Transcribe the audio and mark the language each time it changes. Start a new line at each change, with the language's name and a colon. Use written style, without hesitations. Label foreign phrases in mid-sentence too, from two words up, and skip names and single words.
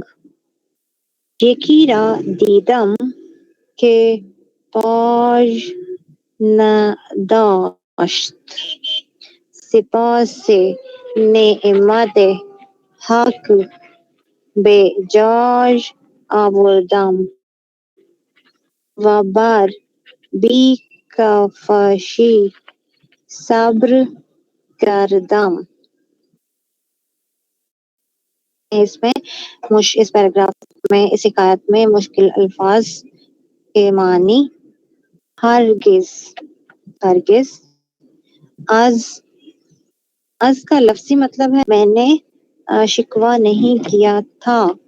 Persian: یکی را دیدم که پای نداشت، سپاس نعمت حق به جای آوردم. وبار بی کفاشی صبر کردم.
Urdu: اس میں اس پیراگراف میں اس حکایت میں مشکل الفاظ کے معنی ہرگز ہرگز از کا لفظی مطلب ہے میں نے شکوہ نہیں کیا تھا.